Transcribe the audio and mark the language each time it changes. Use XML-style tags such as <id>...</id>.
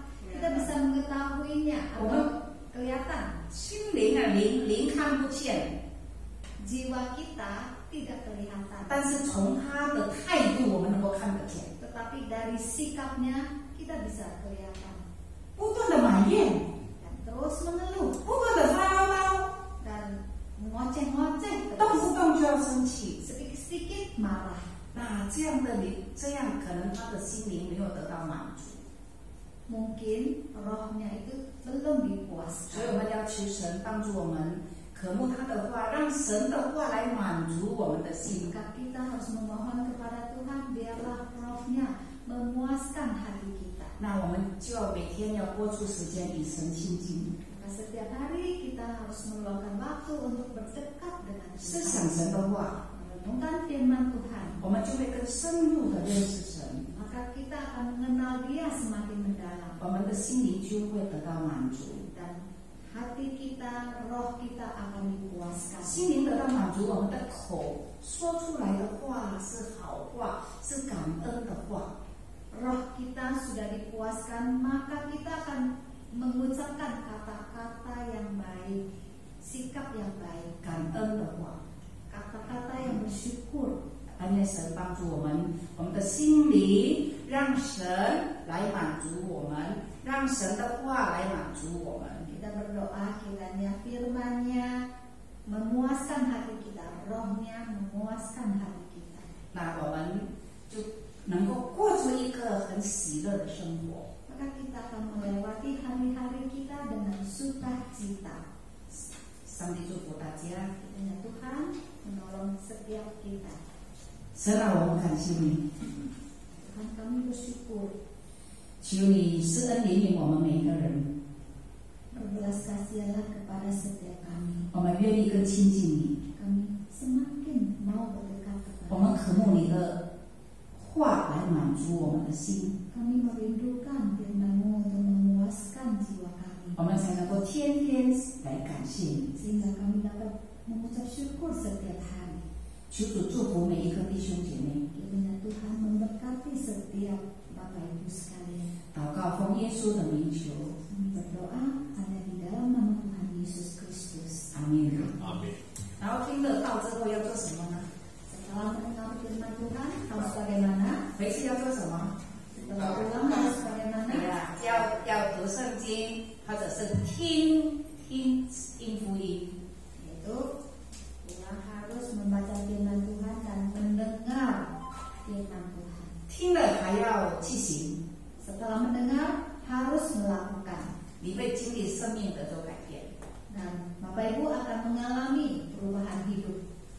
<id>kita bisa mengetahuinya atau kelihatan.</id> <zh>心灵啊，灵看不见，</zh> <id>Jiwa kita tidak kelihatan,</id> <zh>但是从他的态度，我们能够看得见。</zh> <id>tetapi dari sikapnya kita bisa kelihatan.</id> <zh>不断的埋怨，</zh> <id>Dan terus mengeluh</id> <zh>不断的发唠唠，</zh> <id>dan ngoceh-ngoceh</id> <zh>动</zh> <id>terus,</id> <zh>不动就要生气。</zh> <id>sedikit-sedikit marah.</id> <zh>那这样可能他的心灵没有得到满足。</zh> <id>Mungkin rohnya itu belum</id> <zh>所以我们要求神帮助我们渴慕他的话，让神的话来满足我们的心。</zh> <id>Maka kita harus memohon kepada Tuhan, biarlah rohnya memuaskan hati kita.</id> <zh>那我们就要每天要播出时间与神亲近，</zh> <id>Maka setiap hari kita harus meluangkan waktu untuk berdekat dengan</id> <zh>思</zh> <id>Tuhan,</id> <zh>想神的话，</zh> <id>merenungkan firman Tuhan.</id> <zh>我们就会更深入的认识神，</zh> <id>Maka kita akan mengenal Dia semakin mendalam,</id> <zh>我们的心灵就会得到满足。</zh> <id>dan hati kita, roh kita akan dipuaskan.</id> <zh>心灵得到满足，我们的口说出来的话是好话，是感恩的话。</zh> <id>Roh kita sudah dipuaskan, maka kita akan mengucapkan kata-kata yang baik, sikap yang baik,</id> <zh>感恩的话，</zh> <id>kata-kata yang bersyukur.</id> <zh>但愿神帮助我们，我们的心灵让神来满足我们，让神的话来满足我们。</zh> <id>Kita berdoa kiranya firman-Nya memuaskan hati kita, rohnya memuaskan hati kita.</id> <zh>那我们就能够过出一个很喜乐的生活。</zh> <id>Maka kita akan melewati hari-hari kita dengan sukacita.</id> <zh>上帝祝福大家。</zh> <id>Kiranya Tuhan menolong setiap kita.</id> <zh>神啊，我们感谢你，</zh> <id>Tuhan, kami bersyukur.</id> <zh>求你施恩怜悯我们每一个人，</zh> <id>Berbelas kasihanlah kepada setiap kami.</id> <zh>我们愿意更亲近你，</zh> <id>Kami semakin mau berdekat</id> <zh>我</zh> <id>kepada</id> <zh>们渴慕你的话来满足我们的心，</zh> <id>Kami merindukan firman-Mu untuk memuaskan jiwa kami,</id> <zh>我们才能够天天来感谢你。</zh> <id>sehingga kami dapat mengucap syukur setiap hari.</id> <zh>求主祝福每一个弟兄姐妹，</zh> <id>Kiranya Tuhan memberkati setiap Bapak Ibu sekalian.</id> <zh>祷告奉耶稣的名求，</zh> <id>Kami berdoa hanya di dalam nama Tuhan Yesus Kristus.</id> <zh>阿门。阿门。然后听了道之后要做什么呢？</zh> <id>Setelah mendengar firman Tuhan, harus bagaimana?</id> <zh>回去要做什么？</zh> <id>Setelah pulang harus bagaimana?</id> <zh>要读圣经，或者是听福音。</zh> <id>Yaitu pulang harus membaca firman Tuhan dan mendengar firman Tuhan.</id> <zh>听了还要去行，</zh> <id>Setelah mendengar harus melakukan.</id> <zh>你会经历生命的改变。</zh> <id>Dan Bapak Ibu akan mengalami perubahan hidup.</id>